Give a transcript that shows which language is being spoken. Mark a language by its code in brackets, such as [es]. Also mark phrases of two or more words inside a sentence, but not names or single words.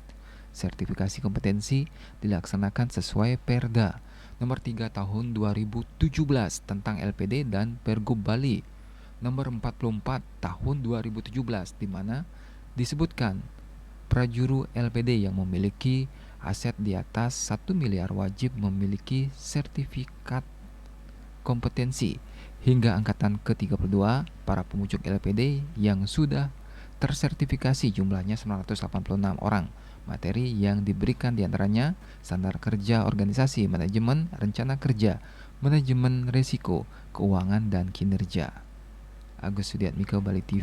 [id] Sertifikasi kompetensi dilaksanakan sesuai Perda nomor 3 tahun 2017 tentang LPD dan Pergub Bali nomor 44 tahun 2017 di mana disebutkan prajuru LPD yang memiliki aset di atas 1 miliar wajib memiliki sertifikat kompetensi. Hingga angkatan ke-32, para pemucuk LPD yang sudah tersertifikasi jumlahnya 986 orang. Materi yang diberikan diantaranya standar kerja organisasi, manajemen, rencana kerja, manajemen risiko, keuangan, dan kinerja. Agus Sudiatmiko, Bali TV.